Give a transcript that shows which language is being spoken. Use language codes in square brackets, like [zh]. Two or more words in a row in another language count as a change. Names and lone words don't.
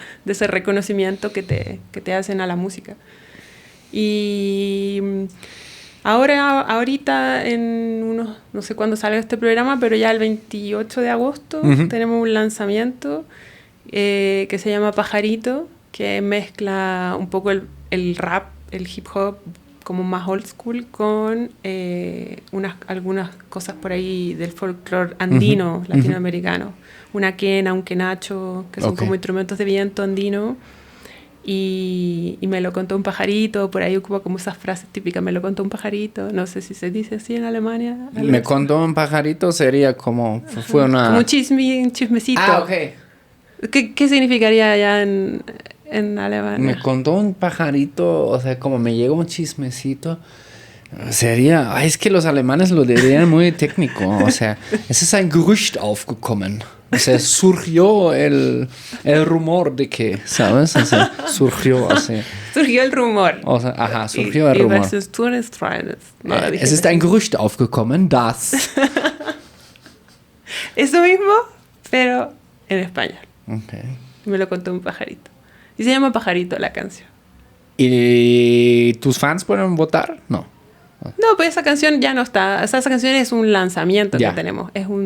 [es] De ese reconocimiento que te hacen a la música. Y ahorita no sé cuándo sale este programa, pero ya el 28 de agosto tenemos un lanzamiento que se llama Pajarito, que mezcla un poco el rap, el hip hop, como más [en] old school [es] con algunas cosas por ahí del folclore andino, latinoamericano. Una quena, un quenacho, que son como instrumentos de viento andino. Y me lo contó un pajarito, por ahí ocupa como esas frases típicas, me lo contó un pajarito. No sé si se dice así en Alemania. Me contó un pajarito sería como... Fue una... Como un chismecito. Ok. ¿Qué significaría allá en Alemania? Me contó un pajarito, o sea, como me llegó un chismecito, sería... es que los alemanes lo dirían muy técnico, o sea, [de] es ist ein Gerücht aufgekommen. [es] O sea, surgió el rumor de que, ¿sabes? O sea, surgió así. Surgió el rumor. O sea, surgió el rumor. [de] Es ist ein Gerücht aufgekommen, dass... [es] Eso mismo, pero en español. Okay. Me lo contó un pajarito. Y se llama Pajarito la canción. ¿Y tus fans pueden votar? No. No, pues esa canción ya no está. Esa canción es un lanzamiento que tenemos.